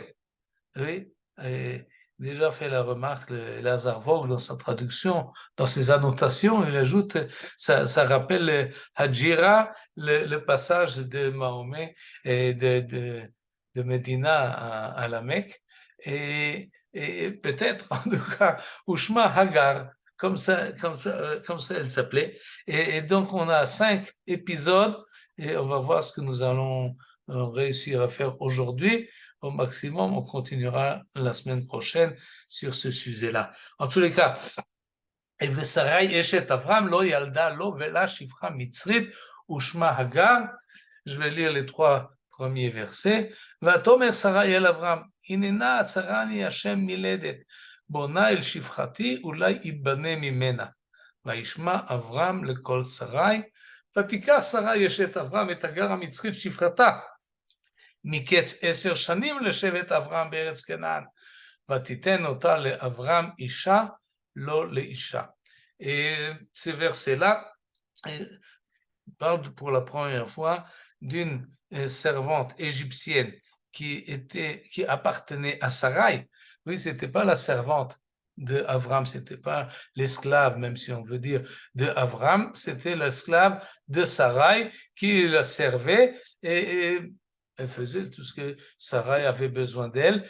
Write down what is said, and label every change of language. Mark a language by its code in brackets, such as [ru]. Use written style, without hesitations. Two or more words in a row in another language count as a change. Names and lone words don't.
[fr] Oui, et déjà fait la remarque, Lazare Vogue, dans sa traduction, dans ses annotations, il ajoute, ça rappelle Hadjira, le passage de Mahomet et de Médina à la Mecque, et peut-être, en tout cas, [he] ושמה הגר, [fr] comme ça elle s'appelait. Et donc, on a 5 épisodes, et on va voir ce que nous allons réussir à faire aujourd'hui. Au maximum, on continuera la semaine prochaine sur ce sujet-là. En tous les cas, [he] ושרי אשת אברהם לא ילדה לו ולה שפחה מצרית ושמה הגר. [fr] Je vais lire les 3 premiers versets. [he] ותאמר שרי אל אברהם, הננה עצרני השם מלדת, בונה אל שפחתי, אולי ייבנה ממנה. וישמע אברהם לכל שרי, ותיקח שרי אשת אברהם את הגר המצרית שפחתה, מקץ 10 שנים לשבט אברהם בארץ כנען, ותיתן אותה לאברהם אישה, לא לאישה. [fr] Et ces versets-là parlent pour la première fois d'une servante égyptienne qui appartenait à Sarai. Oui, c'était pas la servante de Avram, c'était pas l'esclave, même si on veut dire de Avram, c'était l'esclave de Sarai qui la servait et elle faisait tout ce que Sarai avait besoin d'elle.